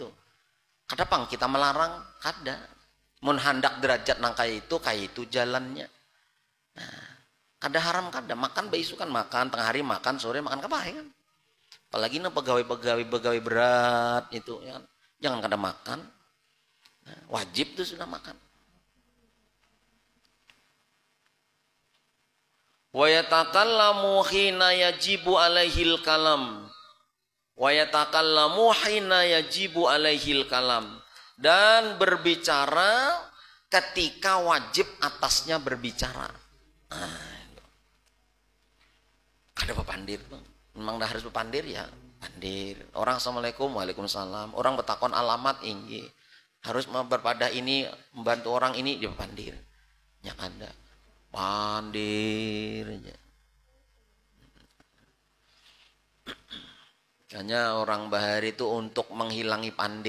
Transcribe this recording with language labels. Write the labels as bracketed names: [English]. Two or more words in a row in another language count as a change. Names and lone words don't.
[Banjar] Kada pang kita melarang kada. Mun hendak derajat nang kayak itu jalannya. Nah, kada haram kada makan beisukan makan tengah hari makan sore makan kapan kan. Apalagi nang pegawai berat itu ya kan. Jangan kada makan. Nah, wajib tuh sudah makan. [Arabic] ويتكلم حين يجب عليه الكلام. ويتكلم حين يجب عليه الكلام. [Indonesian] Dan berbicara ketika wajib atasnya berbicara. [Banjar] Ada pepandir bang. Memang dah harus pepandir ya. Pandir. Orang [Arabic] السلام عليكم وعليكم السلام. [Banjar] Orang bertakon alamat ini. Harus berpada ini membantu orang ini dia pepandir. Ya ada. Pandir aja. Hanya orang bahari itu untuk menghilangi pandir.